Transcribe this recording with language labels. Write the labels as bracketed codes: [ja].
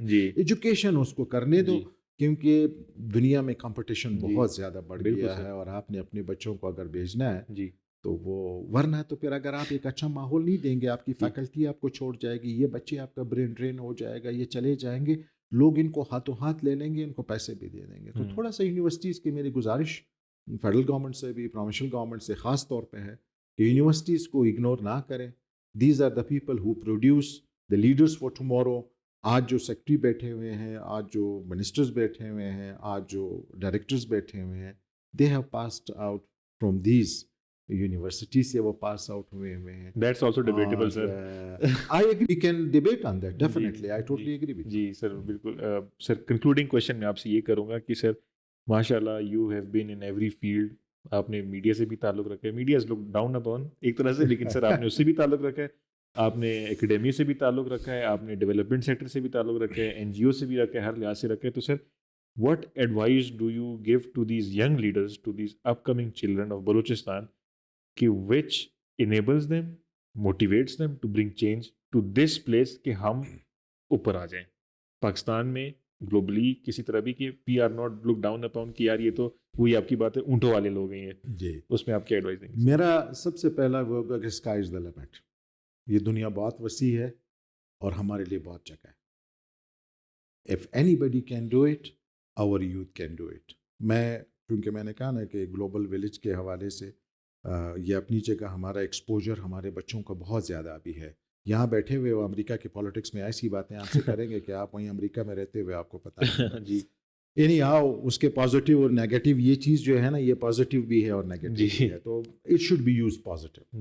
[ur] Education اس کو کرنے دو, کیونکہ دنیا میں کمپٹیشن بہت زیادہ بڑھ گیا ہے, اور آپ نے اپنے بچوں کو اگر بھیجنا ہے تو وہ, ورنہ تو پھر اگر آپ ایک اچھا ماحول نہیں دیں گے, آپ کی فیکلٹی آپ کو چھوڑ جائے گی, یہ بچے آپ کا برین ڈرین ہو جائے گا, یہ چلے جائیں گے, لوگ ان کو ہاتھوں ہاتھ لے لیں گے, ان کو پیسے بھی دے دیں گے. تو تھوڑا سا یونیورسٹیز کی میری گزارش فیڈرل گورنمنٹ سے بھی, پروونشل گورنمنٹ سے خاص طور پہ ہے کہ یونیورسٹیز کو اگنور نہ کریں. [en] These are the people who produce the leaders for tomorrow. [ur] آج جو سیکٹری بیٹھے ہوئے ہیں, آج جو منسٹرز بیٹھے ہوئے ہیں, آج جو ڈائریکٹرز بیٹھے ہوئے ہیں, [en] they have passed out from these university [ur] سے, وہ پاس آؤٹ ہوئے ہیں. [en] That's also debatable, sir. I agree. We can debate on that. Definitely. I totally agree with you. [ur] جی سر بالکل. سر کنکلوڈنگ کویشچن میں آپ سے یہ کروں گا کہ سر ماشاء اللہ [en] You have been in every field. [ur] آپ نے میڈیا سے بھی تعلق رکھا ہے, [en] media is look down upon [ur] ایک طرح سے, لیکن سر آپ نے اس سے بھی تعلق رکھا ہے, آپ نے اکیڈمی سے بھی تعلق رکھا ہے, آپ نے ڈیولپمنٹ سیکٹر سے بھی تعلق رکھا ہے, NGO سے بھی رکھا ہے, ہر لحاظ سے رکھا ہے. تو سر [en] what advice do you give to these young leaders, to these upcoming children of Balochistan, which enables them, motivates them to bring change to this place [ur] کہ ہم اوپر آ جائیں پاکستان میں, گلوبلی کسی طرح بھی, کہ [en] we are not look down upon [ur] کہ یار یہ تو وہی آپ کی بات ہے اونٹوں والے لوگ ہیں. جی اس میں آپ کیا ایڈوائز دیں گے؟ میرا سب سے پہلا وہ ہوگا کہ [en] Sky is the limit. [ur] یہ دنیا بہت وسیع ہے اور ہمارے لیے بہت جگہ ہے. [en] If anybody can do it, our youth can do it. [ur] کیونکہ میں نے کہا نا کہ گلوبل ولیج کے حوالے سے یہ اپنی جگہ ہمارا ایکسپوجر ہمارے بچوں کا بہت زیادہ ابھی ہے. یہاں بیٹھے ہوئے وہ امریکہ کے پالیٹکس میں ایسی باتیں آپ سے کریں گے کہ آپ وہیں امریکہ میں رہتے ہوئے آپ کو پتہ ہے. جی یعنی آؤ اس کے پازیٹیو اور نیگیٹو, یہ چیز جو ہے نا یہ پازیٹیو بھی ہے اور نیگیٹو بھی ہے, تو [en] It should be use positive.